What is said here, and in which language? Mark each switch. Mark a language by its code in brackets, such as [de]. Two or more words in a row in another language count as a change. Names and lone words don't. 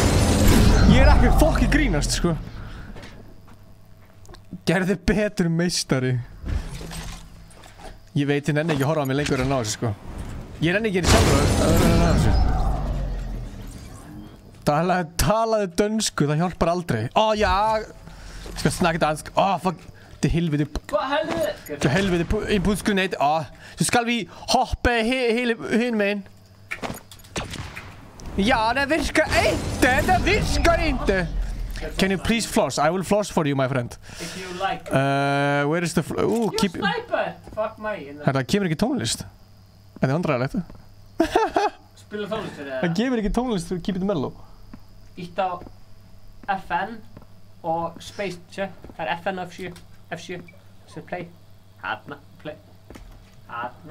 [is] Ég ekki fokki grínast, sko. Gerði betur meistari. Ég veit, ég nenni ekki að horfa á mig lengur en á þessu, sko. Ég nenni ekki sjálfur að vera á þessu. Talaði dönsku, það hjálpar aldrei. [da] Ja. Jeg skal snakke dansk. Fuck. Det helvede. Det helvede impulsgranat. Så skal vi hoppe hele med. Ja, det virker ikke. Det virker ikke. [en] Can you please floss? I will floss for you, my friend. If you like. Where is the keep... You sniper! Fuck my. [is] Það kemur ekki tónlist. Þetta vandræðilegt. Spila tónlist fyrir það? Það kemur ekki tónlist fyrir Keep It Mellow. Ítt á FN og Space, sér. Það FN og F7. Sér play. Hanna, play. Hanna.